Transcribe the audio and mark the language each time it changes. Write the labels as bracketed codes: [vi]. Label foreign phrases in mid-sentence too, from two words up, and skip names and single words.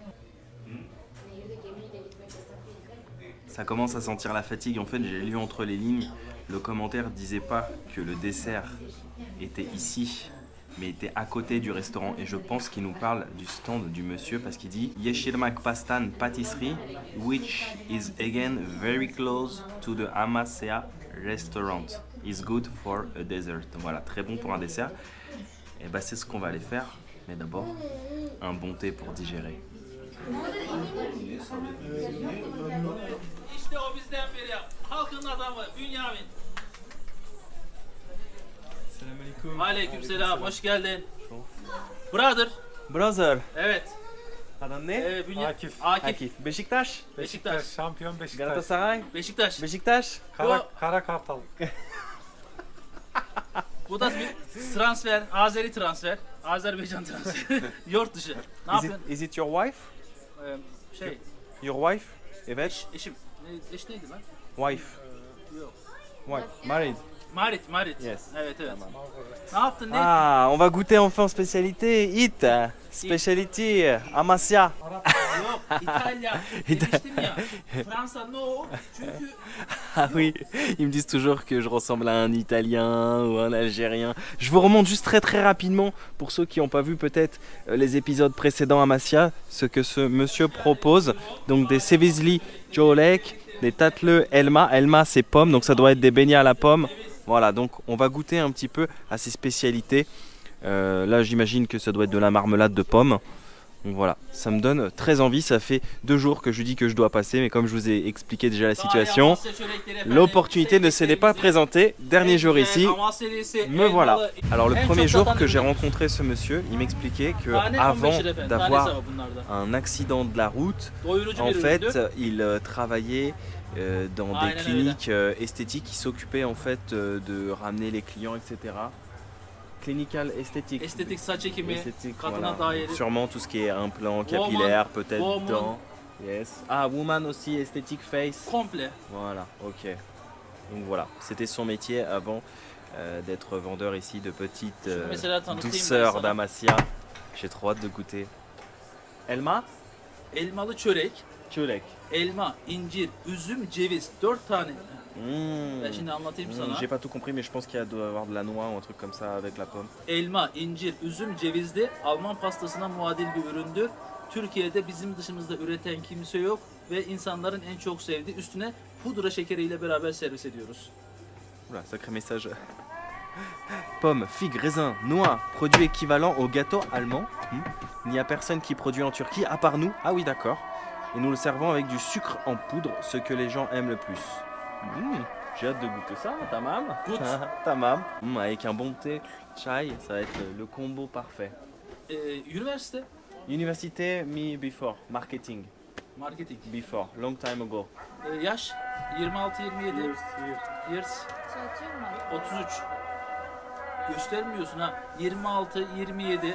[fr] Ça commence à sentir la fatigue. En fait, j'ai lu entre les lignes. Le commentaire disait pas que le dessert était ici, mais était à côté du restaurant. Et je pense qu'il nous parle du stand du monsieur parce qu'il dit Yeşilmak Pastan Patisserie, [en] which is again very close to the Amasya restaurant. Is good for a dessert. [fr] Voilà, très bon pour un dessert. Et bah c'est ce qu'on va aller faire. Mais d'abord, un bon thé pour digérer. [tr] İşte o bizden biri. Halkın adamı Bünyamin. Selamünaleyküm. Aleykümselam, hoş geldin. Brother. Brother. Evet. Adın ne? Akif. Akif. Beşiktaş. Beşiktaş. Şampiyon Beşiktaş. Galatasaray. Beşiktaş. Beşiktaş. Kara Kartal. Bu da bir transfer, Azeri transfer. Azerbaycan transferi. Yurt dışı. Ne yapıyorsun? [en] Is it your wife? [tr] Şey, [en] Your wife? [tr] Evet. eşim. Eş neydi lan? [en] Wife. Yok. Wife. Married. Marit. Yes. [tr] Evet. Ne yaptın? Ne? [fr] Ah, on va goûter enfin spécialité. [en] It. Speciality. [tr] Amasya. Yok İtalya demiştim ya. Fransa no. Çünkü [fr] Ah oui, ils me disent toujours que je ressemble à un Italien ou un Algérien. Je vous remonte juste très rapidement, pour ceux qui n'ont pas vu peut-être les épisodes précédents à Massia, ce que ce monsieur propose. Donc des [tr] cevizli jolek, [fr] des [tr] tatlı elma. [fr] Elma c'est pomme, donc ça doit être des beignets à la pomme. Voilà, donc on va goûter un petit peu à ces spécialités. Là j'imagine que ça doit être de la marmelade de pomme. Donc voilà, ça me donne très envie, ça fait 2 jours que je lui dis que je dois passer, mais comme je vous ai expliqué déjà la situation, l'opportunité ne s'était pas présentée. Dernier jour ici, me voilà. Alors le premier jour que j'ai rencontré ce monsieur, il m'expliquait que avant d'avoir un accident de la route, en fait, il travaillait dans des cliniques esthétiques qui s'occupaient en fait de ramener les clients, etc. Clinical esthétique. [tr] Estetik saç ekimi, [fr] Esthétique, [tr] kadına [fr] voilà. [tr] dair. [fr] Sûrement tout ce qui est implant [en] Woman, [fr] capillaire, peut-être [en] woman. [fr] dents. Yes. Ah, woman aussi, esthétique face. [tr] Komple. [fr] Voilà, ok. Donc voilà, c'était son métier avant d'être vendeur ici de petites [tr] Mesela tanıtayım ben [fr] douceurs [tr] sana. [fr] d'Amasya. J'ai trop hâte de goûter. [tr] Elma? Elmalı çörek, Çörek. elma, incir, üzüm, ceviz. 4 tane. Mmh. Ben şimdi anlatayım sana. [fr] J'ai pas tout compris, mais je pense qu'il doit y avoir de la noix ou un truc comme ça avec la pomme. [tr] Elma, incir, üzüm, cevizli Alman pastasına muadil bir üründür. Türkiye'de bizim dışımızda üreten kimse yok ve insanların en çok sevdiği, üstüne pudra şekeriyle beraber servis ediyoruz. [fr] Oula, sacré message. Pommes, figues, raisins, noix, produits équivalents au gâteau allemand. Il n'y a personne qui produit en Turquie à part nous. Ah oui, d'accord. Et nous le servons avec du sucre en poudre, ce que les gens aiment le plus. J'ai hâte de goûter ça, [tr] tamam. [fr] Goûte. [tr] Tamam. [fr] Avec un bon thé, chai, ça va être le combo parfait. [tr] Üniversite, [en] Université me before, marketing marketing. before, long time ago. [tr] Yaş 26-27. Years Çalışıyor mu? 33. Göstermiyorsun ha. 26, 27.